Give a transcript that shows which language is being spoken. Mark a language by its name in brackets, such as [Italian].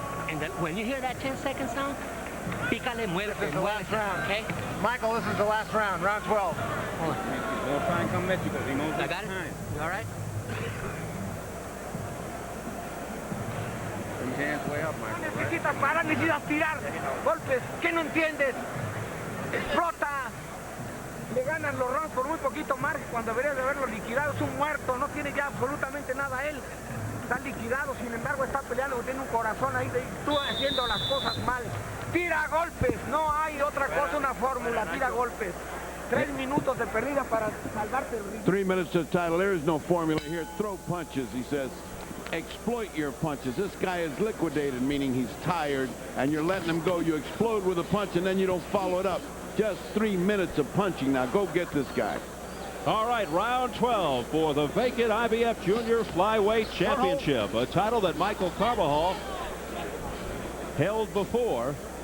[English] And when you hear that 10-second sound, [Spanish] pícale, muévete. [English] This is the last round. Okay? Michael, this is the last round, round 12. Hold on. They'll try and come at you because he knows I got it. You all right? His hands way up, Michael. [Spanish] Necesitas parar, necesitas tirar. Golpes. ¿Qué no entiendes? Explota. Le ganan los rounds por muy poquito margen cuando deberías de haberlo liquidado. Es un muerto, no tiene ya absolutamente nada él. Está liquidado, sin embargo está peleando, tiene un corazón ahí. Tú haciendo las cosas mal. Tira golpes, no hay otra cosa, una fórmula. Tira golpes. 3 minutos de perdida para salvarte el ritmo. [English] 3 minutes to the title. There is no formula here. Throw punches, he says. Exploit your punches. This guy is liquidated, meaning he's tired, and you're letting him go. You explode with a punch, and then you don't follow it up. Just 3 minutes of punching. Now go get this guy. All right, round 12 for the vacant IBF Junior Flyweight Championship, a title that Michael Carbajal held before.